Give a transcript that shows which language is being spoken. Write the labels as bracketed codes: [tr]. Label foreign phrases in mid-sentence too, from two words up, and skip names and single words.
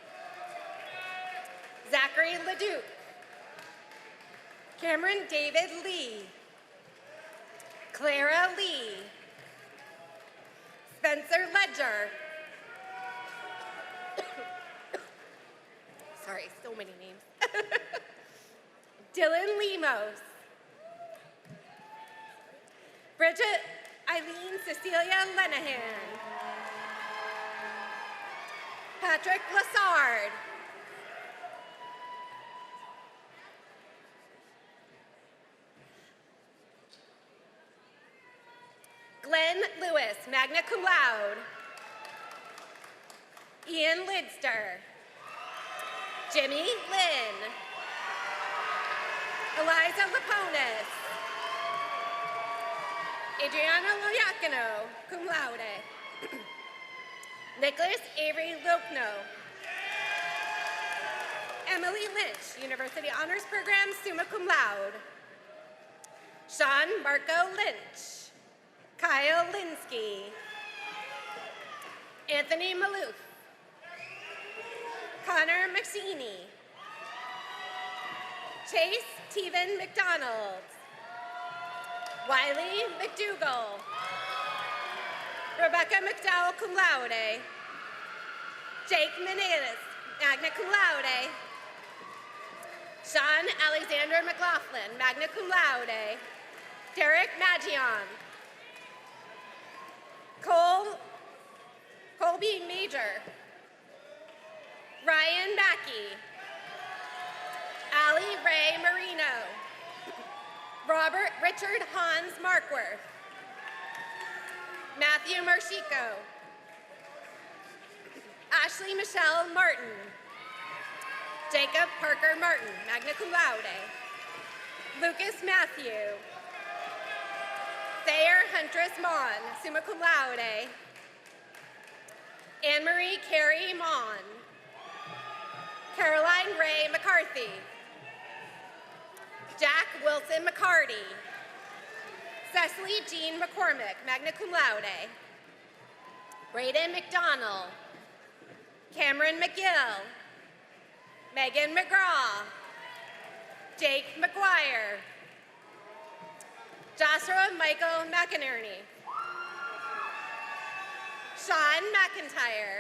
[en] Zachary Leduc. Cameron David Lee. Clara Lee. Spencer Ledger. Sorry, so many names. Dylan Lemos. Bridget Eileen Cecilia Lenahan. Patrick Lassard. Glenn Lewis, [la] magna cum laude. [en] Ian Lidster. Jimmy Lynn. Eliza Laponis. Adriana Loyacino, [la] cum laude. [en] Nicholas Avery Lopno. Emily Lynch, University Honors Program, [la] summa cum laude. [en] Sean Marco Lynch. Kyle Linsky. Anthony Maloof. Connor McSheeny. Chase Teven McDonald. Wiley McDougall. Rebecca McDowell, [la] cum laude. [en] Jake Menelis, [la] magna cum laude. [en] Sean Alexander McLaughlin, [la] magna cum laude. [en] Derek Magion. Colby Major. Ryan Mackey. Ali Ray Marino. Robert Richard Hans Markworth. Matthew Marchico. Ashley Michelle Martin. Jacob Parker Martin, [la] magna cum laude. [en] Lucas Matthew. Thayer Huntress Mon, [la] summa cum laude. [en] Anne-Marie Carey Mon. Caroline Ray McCarthy. Jack Wilson McCarty. Cecily Jean McCormick, [la] magna cum laude. [en] Braden McDonald. Cameron McGill. Megan McGraw. Jake McGuire. Joshua Michael McInerney. Sean McIntyre.